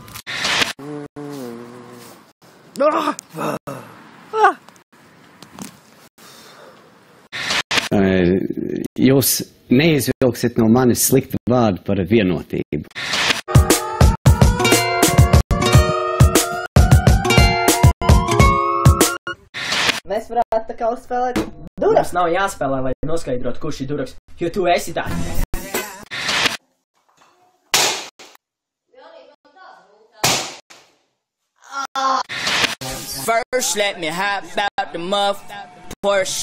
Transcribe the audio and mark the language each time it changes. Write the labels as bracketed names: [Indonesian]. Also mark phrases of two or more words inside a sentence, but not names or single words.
[Latvian] Jūs neizvilksiet no manis sliktu vārdu par vienotību. Mēs varētu tā kā uzspēlēt duraks. Mums nav jāspēlē, lai noskaidrotu, kurš ir duraks, jo tu esi tā. [English] First, let me hop out the muff, Porsche.